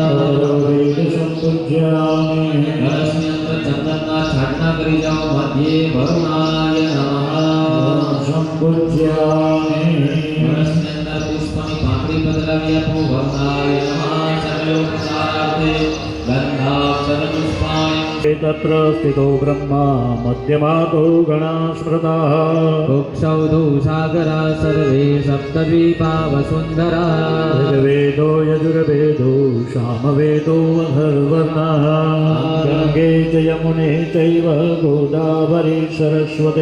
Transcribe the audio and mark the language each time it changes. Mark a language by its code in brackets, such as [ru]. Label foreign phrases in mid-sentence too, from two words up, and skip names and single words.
[gu] કળશની અંદર ચંદનના છાંટણા કરી જાઓ મધ્યે [sa] वरुणाय नमः [gu] કળશની અંદર પુષ્પની પાંખડી પધરાવી આપો [sa] वरुणाय नमः सर्वोपचारार्थे गंधाक्षर पुष्पाणि तत्र स्थितो ब्रह्मा मध्यमातो गणा स्मृताः वृक्षौधौ सागरा सर्वे सप्तद्वीपा वसुन्धरा ऋग्वेदो यजुर्वेदो सामवेदो अथर्वणः गङ्गे च यमुने चैव गोदावरी सरस्वती